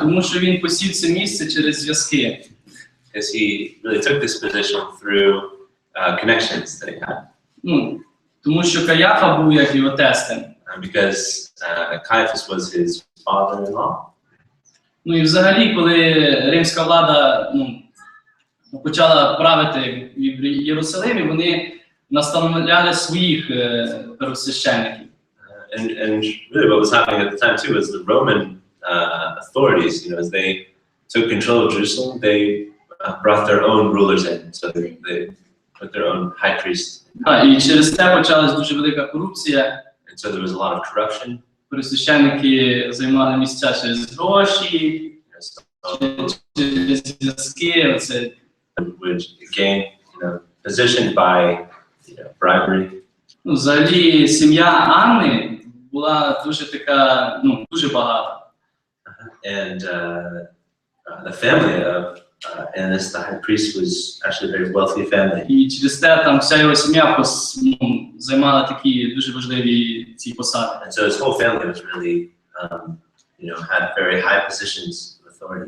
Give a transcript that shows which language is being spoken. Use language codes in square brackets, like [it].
[uk] Тому що він посів це місце через зв'язки. [en] Because he really took this position through connections that he had. [uk] Тому що Каяфа був як його тестем. [en] Because Caiaphas was his father-in-law. [uk] І взагалі, коли римська влада почала правити в Єрусалимі, вони настановляли своїх первосвященників. [en] And really what was happening at the time too was the Roman authorities, as they took control of Jerusalem, they brought their own rulers in, so they put their own high priest. [uk] І через це почалась дуже велика корупція. [en] And so there was a lot of corruption. [uk] Первосвященники займали місця через гроші, через зв'язки. [en] Which gain, positioned by bribery. [uk] Взагалі сім'я Анни була дуже така, дуже багата. [en] And the family of Annas, the high priest, was actually a very wealthy family. [uk] І через те там вся його сім'я займала такі дуже важливі ці посади. [en] And so his whole family was really, had very high positions of authority.